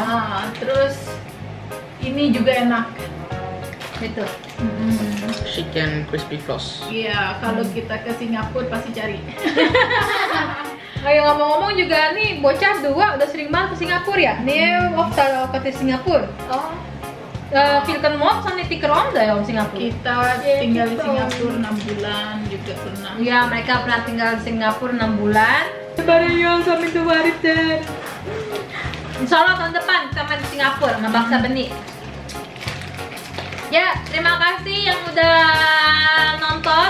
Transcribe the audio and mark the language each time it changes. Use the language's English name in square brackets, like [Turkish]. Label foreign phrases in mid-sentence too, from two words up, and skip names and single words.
[Indonesian] Terus ini juga enak. Itu. [English] Chicken crispy floss. [Indonesian] Iya, kalau kita ke Singapura pasti cari. Ayo ngomong-ngomong juga nih bocah 2 udah sering banget ke Singapura ya. Nih waktu ke Singapura. [Swedish] Ja. Vilken mat som ni tycker om där om Singapura? [Indonesian] Kita tinggal di Singapura 6 bulan juga pernah. Ya, mereka pernah tinggal di Singapura 6 bulan. Baru yang kami tuh baritan. Insya Allah tahun depan kita main di Singapura sama bangsa benih. Ya, terima kasih yang udah nonton.